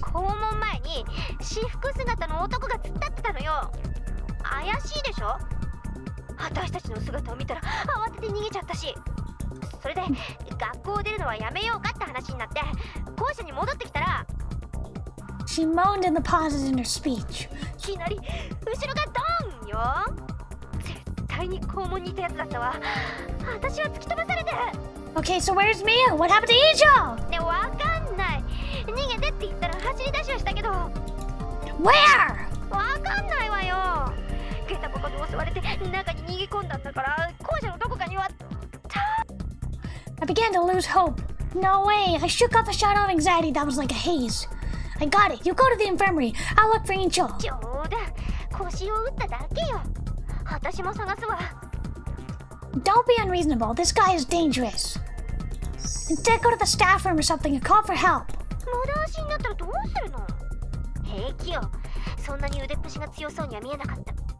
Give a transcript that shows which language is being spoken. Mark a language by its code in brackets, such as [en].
[ja] 校門前に私服姿の男が突っ立ってたのよ。怪しいでしょ。私たちの姿を見たら慌てて逃げちゃったし、それで学校を出るのはやめようかって話になって校舎に戻ってきたら [en] She moaned in the pauses in her speech. [ja] いきなり後ろがドーンよ。絶対に校門にいたやつだったわ。私は突き飛ばされて。 [en] Okay, so where's Miyu? What happened to Ijo? [ja] ね、わかんない。逃げてって言ったら走り出しはしたけど。 [en] Where? [ja] わかんないわよ。ゲタボコで襲われて中に逃げ込んだんだから校舎のどこかには。 [en] I began to lose hope. No way. I shook off a shadow of anxiety that was like a haze. I got it. You go to the infirmary. I'll look for Ijo. [ja] 冗談。腰を打っただけよ。私も探すわ。 [en] Don't be unreasonable. This guy is dangerous. Instead, go to the staff room or something and call for help. [ja] 無駄足になったらどうするの。平気よ。そんなに腕っぷしが強そうには見えなかった。